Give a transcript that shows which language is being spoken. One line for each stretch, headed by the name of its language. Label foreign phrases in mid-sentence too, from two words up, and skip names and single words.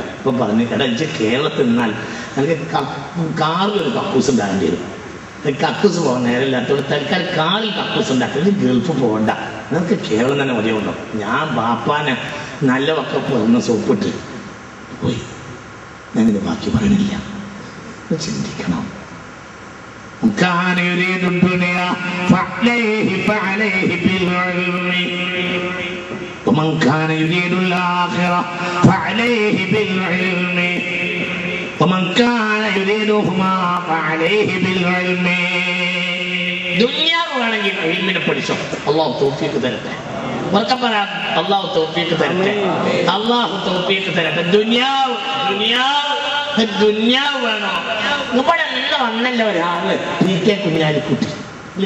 Malayalam: ഇപ്പം പറഞ്ഞു, എടാ എനിക്ക് കേരളത്തിൽ നിന്നാൽ എനിക്ക് കാറിലൊരു കക്കൂസ് ഉണ്ടാകേണ്ടി വരും. കക്കൂസ് പോകാൻ നേരമില്ലാത്തതുകൊണ്ട് തൽക്കാലം കാറിൽ കക്കൂസ് ഉണ്ടാക്കി ഗൾഫ് പോകണ്ട, നിനക്ക് കേരളം തന്നെ മതിയുണ്ടോ. ഞാൻ ബാപ്പാനെ നല്ല വക്കപ്പ് ഒന്ന് സോപ്പിട്ട് പോയി. ഞാനിത് ബാക്കി പറയണില്ല, ചിന്തിക്കണം.
Arabic: كان يريد الدنيا فعليه بالعلم ومن كان يريد الآخرة فعليه بالعلم. ومن كان يريدهما فعليه بالعلم
Malayalam: ദുനിയാവാണെങ്കിൽ ഇൽമിനെ പഠിച്ചോ. അല്ലാഹു തൗഫീഖ് തരട്ടെ. അല്ലാഹു തൗഫീഖ് തരട്ടെ. അല്ലാഹു തൗഫീഖ് തരട്ടെ. ദുനിയാവ് വേണോ? ഇവിടെ നിന്ന് വന്നല്ലോ ഒരാള് PK കുഞ്ഞാലിക്കുട്ടി ഇല്ലേ?